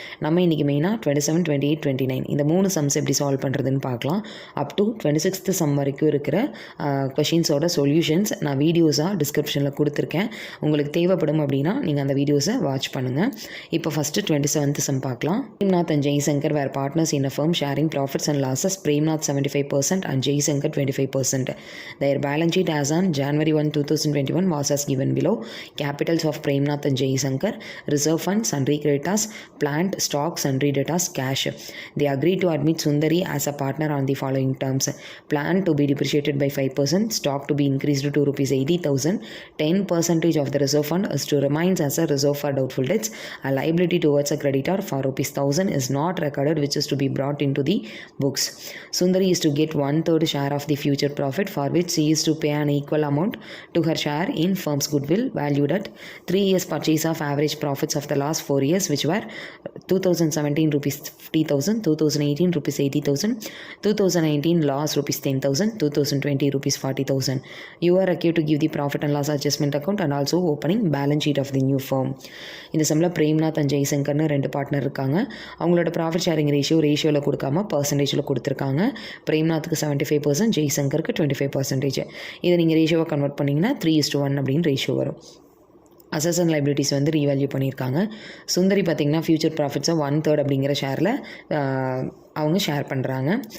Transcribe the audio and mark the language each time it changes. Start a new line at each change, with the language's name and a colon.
Tamil: நம்ம இன்றைக்கி மெயினாக 27, 28, 29 இந்த 3 சம்ஸ் எப்படி சால்வ் பண்ணுறதுன்னு பார்க்கலாம். அப் டு 26th சம் வரைக்கும் இருக்கிற கொஷின்ஸோட சொல்யூஷன்ஸ் நான் வீடியோஸாக டிஸ்கிரிப்ஷனில் கொடுத்துருக்கேன். உங்களுக்கு தேவைப்படும் அப்படின்னா நீங்கள் அந்த வீடியோஸை வாட்ச் பண்ணுங்கள். இப்போ ஃபஸ்ட்டு 27th சம் பார்க்கலாம்.
English: Premnath and Jaisankar were partners in a firm sharing profits and losses. Premnath 75% and Jaisankar 25%. Their balance sheet as on January 1, 2021 was as given below. Capitals of Premnath and Jaisankar: reserve funds, sundry creditors, plant, stock, sundry debtors, cash. They agreed to admit Sundari as a partner on the following terms: plant to be depreciated by 5%, stock to be increased to rupees 80,000, 10% of the reserve fund is to remain as a reserve for doubtful debts. A liability towards a creditor for rupees 1,000 is not recorded, which is to be brought into the books. Sundari is to get 1/3 share of the future profit, for which she is to pay an equal amount to her share in firm's goodwill valued at 3 years purchase of average profits of the last 4 years, which were 2017 rupees 50,000, 2018 rupees 80,000, 2019 loss rupees 10,000, 2020 rupees 40,000. You are required to give the profit and loss adjustment account and also opening balance sheet of the new firm.
Tamil: இந்த சம்மில் Premnath and ஜெய்சங்கர்னு 2 partner இருக்காங்க. அவங்களோட profit sharing ரேஷியோவில் கொடுக்காம பர்சன்டேஜில் கொடுத்துருக்காங்க. பிரேம்நாத்துக்கு 75%, ஜெய்சங்கருக்கு 25%. இதை நீங்கள் ரேஷியோவை கன்வெர்ட் பண்ணிங்கன்னா 3:1 அப்படின்னு ரேஷியோ வரும். அசஸ் அண்ட் லைபிலிட்டிஸ் வந்து ரீவேல்யூ பண்ணியிருக்காங்க. சுந்தரி பார்த்திங்கன்னா ஃபியூச்சர் ப்ராஃபிட்ஸை 1/3 அப்படிங்கிற ஷேரில் அவங்க ஷேர் பண்ணுறாங்க.